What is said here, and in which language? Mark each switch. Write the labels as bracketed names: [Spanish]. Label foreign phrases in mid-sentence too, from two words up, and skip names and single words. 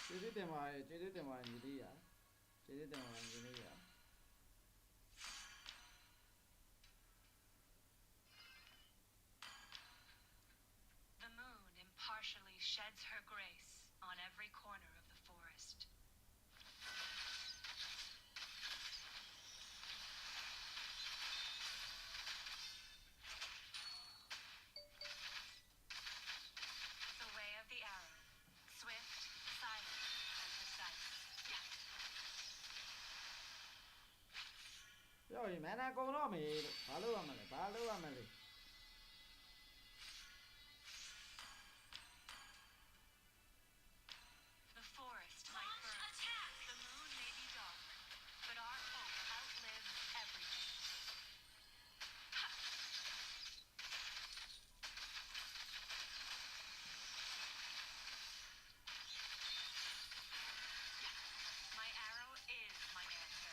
[Burmese] တင်ပါတယ်ညီလေးရကျေးဇူးတင်ပါတယ်ညီလေးရ [English] The moon impartially sheds her grace on every corner of the forest. The way of the arrow, swift, silent, and precise. [Burmese] ပြောရင်မန်နာကုန်တော့မေလို့ဘာလုပ်ရမလဲဘာလုပ်ရမလဲ [English] The forest might burn. The moon may be dark, but our hope outlives everything. My arrow is my answer.